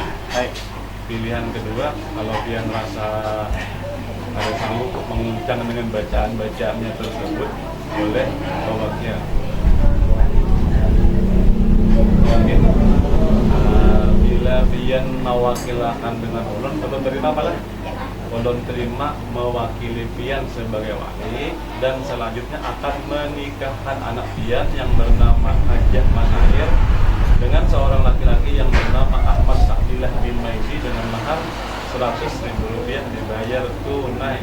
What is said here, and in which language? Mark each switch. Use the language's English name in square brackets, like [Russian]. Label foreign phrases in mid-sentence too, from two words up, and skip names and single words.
[Indonesian] Pilihan kedua, kalau dia merasa harus sanggup menguncang dengan bacaan-bacaannya tersebut, boleh tolaknya. [Banjar] Mungkin bila pian mewakilakan dengan ulun, ulun terima apa lah? Ulun terima mewakili pian sebagai wali, [Indonesian] dan selanjutnya akan menikahkan anak pian yang bernama Hajah Manair dengan seorang laki-laki yang bernama Ahmad Sakdilah bin Maidi dengan mahar 100.000 rupiah dibayar tunai.